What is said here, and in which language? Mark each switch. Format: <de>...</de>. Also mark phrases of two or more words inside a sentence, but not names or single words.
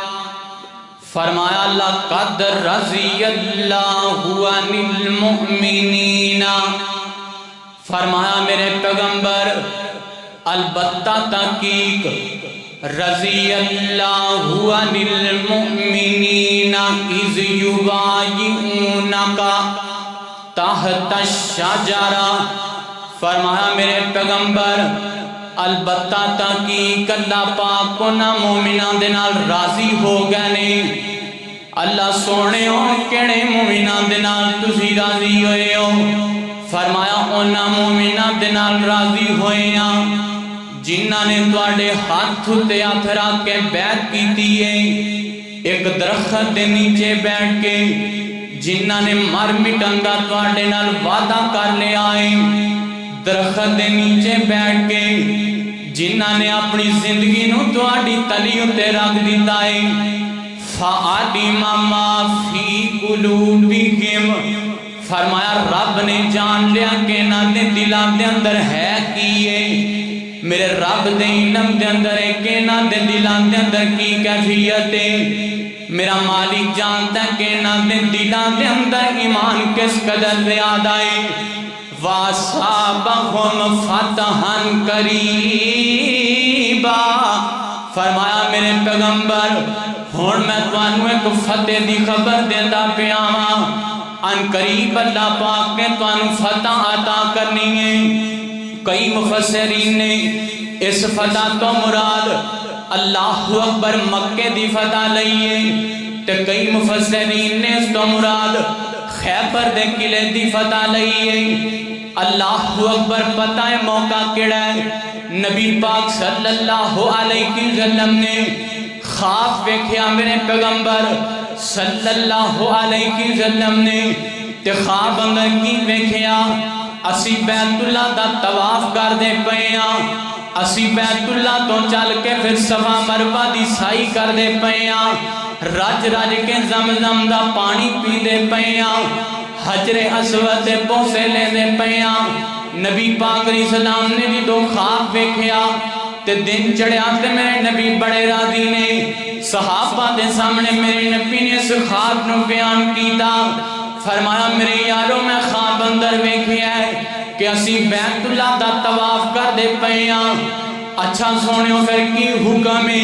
<ar>لقد رضی اللہ عن المؤمنین،</ar> <ur>فرمایا میرے پیغمبر البتہ تحقیق</ur> <ar>رضی اللہ عن المؤمنین اذ یبایعونک تحت الشجرہ،</ar> <pa>فرمایا میرے پیغمبر البتہ تحقیق اللہ پاک کو نہ مومنان دے نال راضی ہو گئے نے۔ اللہ سونے ہو کیڑے مومنان دے نال تسی راضی ہوئے ہو؟ فرمایا اونا مومنان دے نال راضی ہوئے ہیں جنہاں نے تواڈے ہاتھ تے ہاتھ رکھ کے بیعت کیتی ہے، ایک درخت دے نیچے بیٹھ کے، جنہاں نے مر مٹن دا تواڈے نال وعدہ کر لیا ہے، درخت دے نیچے بیٹھ کے، جنہاں نے اپنی زندگی نو تواڈی تلی اتے رکھ دیتا ہے،</pa> <ar>فَعَلِمَ مَا فِي قُلُوبِهِمْ،</ar> <pa>فرمایا رب نے جان لیا کہ انہاں دے دلاں دے اندر ہے کیے، میرے رب دے علم دے اندر ہے کہ انہاں دے دلاں دے اندر کی کیفیت ہے، میرا مالک جانتا ہے کہ انہاں دے دلاں دے اندر ایمان کس قدر زیادہ ہے۔</pa> <ar>وَأَصَابَهُمْ فَتْحًا قَرِيبًا،</ar> <pa>فرمایا میرے پیغمبر ہون میں توانوں ایک فتح دی خبر دیندہ پیاواں، ان قریب اللہ پاک نے توانوں فتح عطا کرنی ہے۔ کئی مفسرین نے اس فتح تو مراد</pa> <ar>اللہ اکبر</ar> <pa>مکے دی فتح لئیے، تے کئی مفسرین نے اس تو مراد خیبر دے قلعے دی فتح لئیے۔</pa> <ar>اللہ اکبر</ar> <pa>پتہ ہے موقع کیڑا ہے؟ نبی پاک</pa> <ar>صلی اللہ علیہ وسلم</ar> <pa>نے خواب ویکھیا میرے پیغمبر</pa> <ar>صلی اللہ علیہ وسلم</ar> <pa>نے، تے خواب اندر کی ویکھیا اسی بیت اللہ دا طواف کر دے پئے ہاں، اسی بیت اللہ تو چل کے پھر صفا مروہ دی سائی کر دے پئے ہاں، رج رج کے زمزم دا پانی پی دے پئے ہاں، حجر اسود دے بوسے لے دے پئے ہاں۔ نبی پاک</pa> <ar>علیہ السلام</ar> <pa>نے بھی دو خواب ویکھیا تے دن چڑھیا تے میرے نبی بڑے راضی نے، صحابہ دے سامنے میرے نبی نے اس خواب نو بیان کیتا، فرمایا میرے یارو میں خواب اندر ویکھیا ہے کہ اسی بیت اللہ دا طواف کر دے پئے ہاں، اچھا سونیو پھر کی حکم ہے؟</pa>